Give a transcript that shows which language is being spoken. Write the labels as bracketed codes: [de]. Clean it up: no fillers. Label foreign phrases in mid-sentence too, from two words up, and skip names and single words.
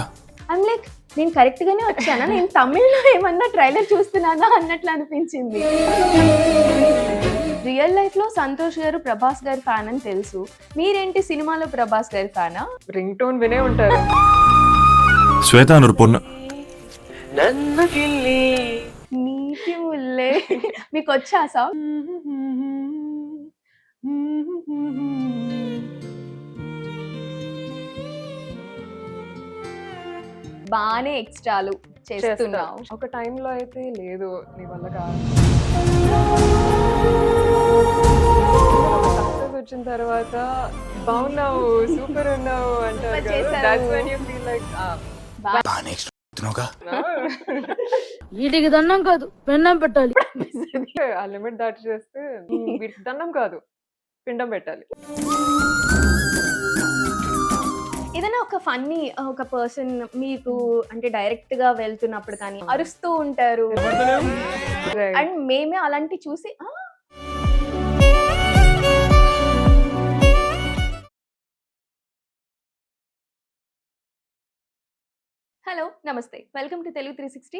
[en] I'm like [te] నేను కరెక్ట్ గానే వచ్చానా, నేను తమిళ్లో ఏమన్నా ట్రైలర్ చూస్తున్నానా అన్నట్లు అనిపించింది. [en] real life [te] లో సంతోష్ గారు ప్రభాస్ గారి ఫ్యాన్ అని తెలుసు, మీరేంటి సినిమాలో ప్రభాస్ గారి ఫ్యానా? [en] ring tone [te] వినే ఉంటారు. [ta] శ్వేత అని ஒரு பொண்ணு [te] నీటి ముల్లే మీకు వచ్చా సాంగ్? బానే ఎక్స్ట్రాలు చేస్తున్నావు. ఒక టైంలో అయితే లేదు, నీ వల్ల కాదు. సక్సెస్ వచ్చిన తర్వాత బాగున్నావు, సూపర్ ఉన్నావు అంటారు కదా. [en] That's when you feel like [te] వీటికి దండం కాదు పెన్నం పెట్టాలి. ఆ లిమిట్ దాటి చేస్తే వీటికి దండం కాదు పిండం పెట్టాలి. ఏదైనా ఒక ఫన్నీ ఒక పర్సన్ మీకు అంటే డైరెక్ట్ గా వెళ్తున్నప్పుడు కానీ అరుస్తూ ఉంటారు అండ్ మేమే అలాంటి చూసి హలో నమస్తే, [en] welcome to [te] తెలుగు 360.